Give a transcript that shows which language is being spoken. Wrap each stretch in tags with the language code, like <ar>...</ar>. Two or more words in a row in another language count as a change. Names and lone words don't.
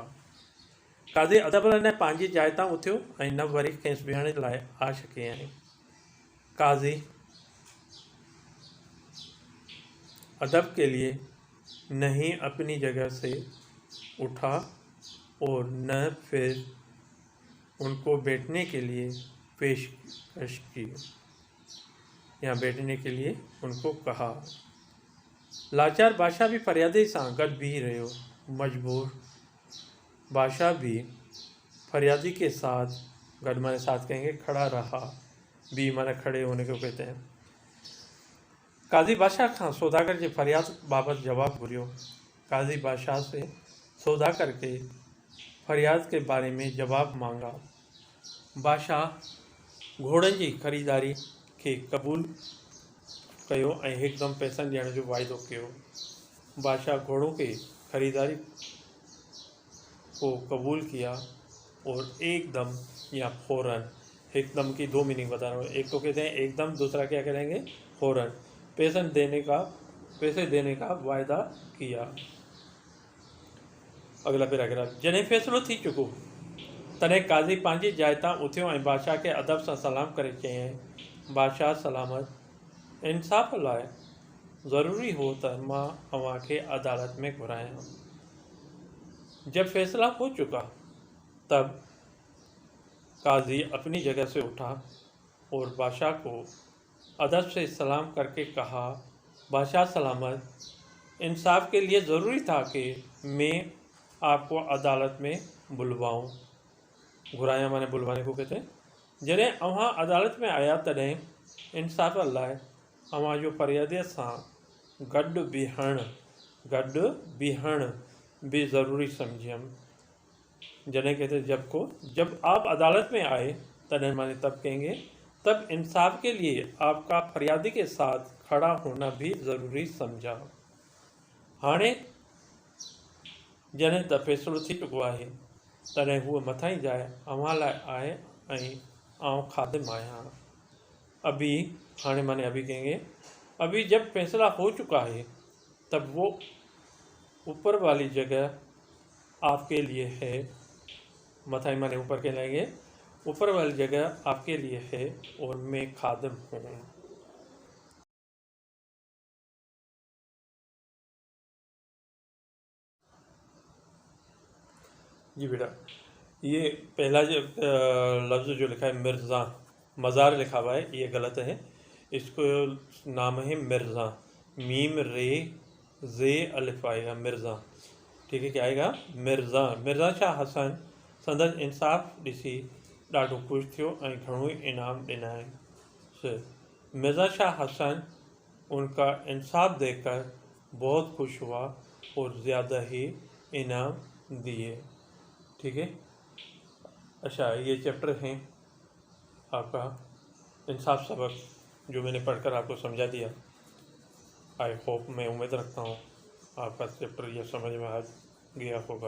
<sd>काज़ी अदब ने पंहिंजी जाइ तां उथियो ऐं न वरी खेसि विहण लाइ आश कयईं।</sd> <ur>قاضی ادب کے لیے نہیں اپنی جگہ سے اٹھا اور نہ پھر انکو بیٹھنے کے لیے پیشکش کی یا بیٹھنے کے لیے انکو کہا.</ur> <sd>लाचार बादशाह भी फरियादी सां गॾु बीह रहियो।</sd> <ur>مجبور بادشاہ بھی فریادی کے ساتھ گڏ معنی ساتھ کہیںگے کھڑا رہا. بی معنی کھڑے ہونے کو کہتے ہیں.</ur> <sd>काज़ी बादशाह खां सौदागर जी फरियाद बाबति जवाब घुरियो।</sd> <ur>قاضی بادشاہ سے سوداگر کے فریاد کے بارے میں جواب مانگا.</ur> <sd>बादशाह घोड़नि जी ख़रीदारी खे क़बूल कयो ऐं हिकदम पैसनि ॾियण जो वाइदो कयो।</sd> <ur>بادشاہ گھوڑوں کے خریداری کو قبول کیا اور ایکدم یا فوراً، ایکدم کی دو مینِنگ بتا رہا ہوں. ایک تو کہتے ہیں ایکدم، دوسرا کیا کریںگے فوراً، پیسے دینے کا وعدہ کیا. اگلا پیراگراف.</ur> <sd>जॾहिं फ़ैसिलो थी चुको तॾहिं काज़ी पंहिंजी जाइ तां उथियो ऐं बादशाह खे अदब सां सलाम करे चयईं, बादशाह सलामत, इंसाफ़ लाइ ज़रूरी हो त मां अव्हां खे अदालत में घुरायां।</sd> <ur>جب فیصلہ ہو چکا تب قاضی اپنی جگہ سے اٹھا اور بادشاہ کو ادب سے سلام کرکے کہا، بادشاہ سلامت، انصاف کے لیے ضروری تھا کہ میں آپکو عدالت میں بلواؤں. گهرايا معنی بلوانے کو کہتے ہیں.</ur> <sd>जॾहिं अव्हां अदालत में आया तॾहिं इंसाफ़ लाइ अव्हां जो फरियादीअ सां गॾु बीहण भी ज़रूरी समझियमि।</sd> <ur>جڏهن کہتے جب آپ عدالت میں آئے تڏهن معنی تب کہیںگے تب انصاف کے لیے آپکا فریادی کے ساتھ کھڑا ہونا بھی ضروری سمجھا.</ur> <sd>हाणे जॾहिं त फ़ैसिलो थी चुको आहे तॾहिं हूअ मथां ई जाइ अव्हां लाइ आहे ऐं आउं ख़ादिम आहियां।</sd> <ur>ابھی هاڻي معنی ابھی کہیںگے ابھی جب فیصلہ ہو چکا ہے تب وہ اوپر والی جگہ آپکے لیے ہے. مٿائي معنی اوپر کے لائیںگے، اوپر والی جگہ آپکے لیے ہے اور میں خادم ہوں. جی بیٹا، یہ پہلا جو لفظ جو لکھا ہے مرزا، مزار لکھا ہوا ہے، یہ غلط ہے. اسکو نام ہے مرزا، میم رے زے الف آئےگا مرزا. ٹھیک ہے، کیا آئےگا مرزا.</ur> <sd>मिर्ज़ा शाह हसन संदसि इंसाफ़ ॾिसी ॾाढो ख़ुशि थियो ऐं घणो ई इनाम ॾिनई।</sd> <ur>مرزا شاہ حسن انکا انصاف دیکھکر بہت خوش ہوا اور زیادہ ہی انعام دیے. ٹھیک ہے. اچھا، یہ چیپٹر ہیں آپکا انصاف سبق، جو میںنے پڑھکر آپکو سمجھا دیا.</ur> <en>I hope,</en> <ur>میں امید رکھتا ہوں آپکا چیپٹر یہ سمجھ میں آ گیا ہوگا.</ur>